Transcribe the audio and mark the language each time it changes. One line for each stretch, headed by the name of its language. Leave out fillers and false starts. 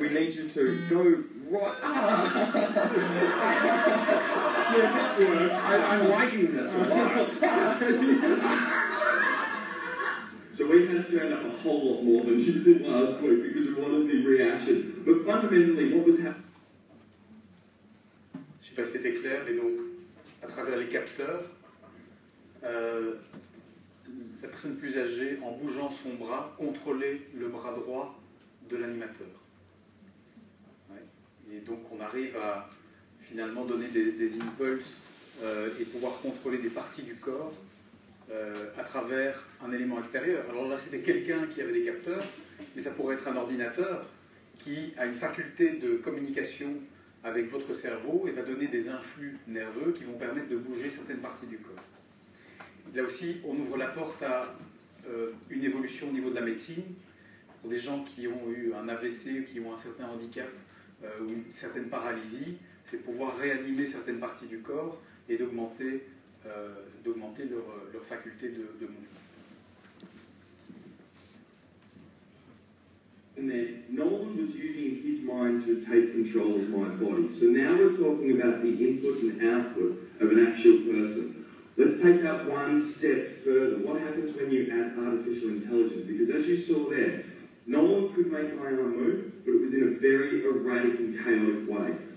English: We need you to go right... Yeah, that works. I'm liking this a lot. So we had to turn up a whole lot more than you did last week because we wanted the reaction. But fundamentally, what was happening...
French: Je sais pas si c'était clair, mais donc, à travers les capteurs, la personne plus âgée, en bougeant son bras, contrôlait le bras droit de l'animateur. Ouais. Et donc, on arrive à finalement donner des impulses et pouvoir contrôler des parties du corps à travers un élément extérieur. Alors là, c'était quelqu'un qui avait des capteurs, mais ça pourrait être un ordinateur qui a une faculté de communication avec votre cerveau et va donner des influx nerveux qui vont permettre de bouger certaines parties du corps. Là aussi, on ouvre la porte à une évolution au niveau de la médecine. Pour des gens qui ont eu un AVC, qui ont un certain handicap ou une certaine paralysie, c'est de pouvoir réanimer certaines parties du corps et d'augmenter leur faculté de mouvement.
English: And then Nolan was using his mind to take control of my body. So now we're talking about the input and output of an actual person. Let's take that one step further. What happens when you add artificial intelligence? Because as you saw there, Nolan could make my arm move, but it was in a very erratic and chaotic way.